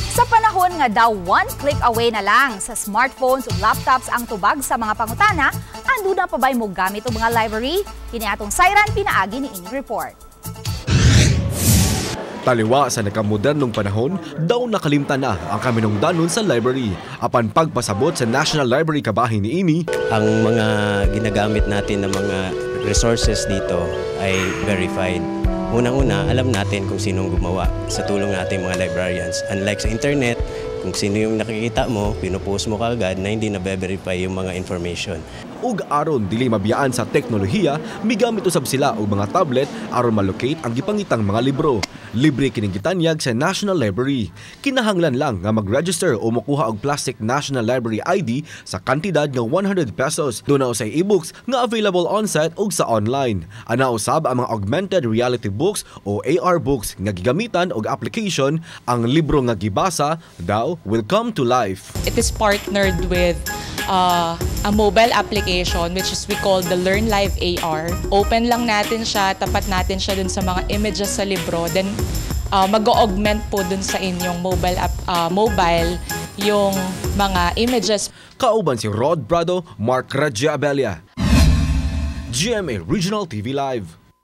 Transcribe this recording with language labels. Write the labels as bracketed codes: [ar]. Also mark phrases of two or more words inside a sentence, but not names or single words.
[ceb] panahon nga daw [en] one click away [ceb] na lang sa smartphones ug laptops ang tubag sa mga pangutana, ando na pa ba'y mo gamit og mga library? Kini atong sayran pinaagi ni ining report. Taliwa sa nakamodernong panahon, daw nakalimtan na ang kaminungdanon sa library. Apan pagpasabot sa National Library kabahin ni ini, [tl] ang mga ginagamit natin ng mga resources dito ay verified. Unang-una, alam natin kung sinong gumawa sa tulong natin mga librarians. Unlike sa internet, kung sino yung nakikita mo, pinupost mo kaagad na hindi na-verify yung mga information. [ceb] Ug aron dili mabiyaan sa teknolohiya, migamit usab sila og mga tablet aron malocate ang gipangitang mga libro. Libre kining gitanyag sa National Library. Kinahanglan lang nga mag-register o makuha og plastic National Library ID sa kantidad nga 100 pesos. Doon na usay e-books nga [en] available on-site [ceb] ug sa online. Ana usab ang mga [en] augmented reality books [ceb] o [en] AR books [ceb] nga gigamitan og application. Ang libro nga gibasa daw [en] will come to life. It is partnered with a mobile application which is we call the Learn Live AR. [tl] Open lang natin siya, tapat natin siya dun sa mga images sa libro. Then mag-augment po dun sa inyong mobile yung mga images. [ceb] Kauban si Rod Brado, Mark Radja Abella. GMA Regional TV Live.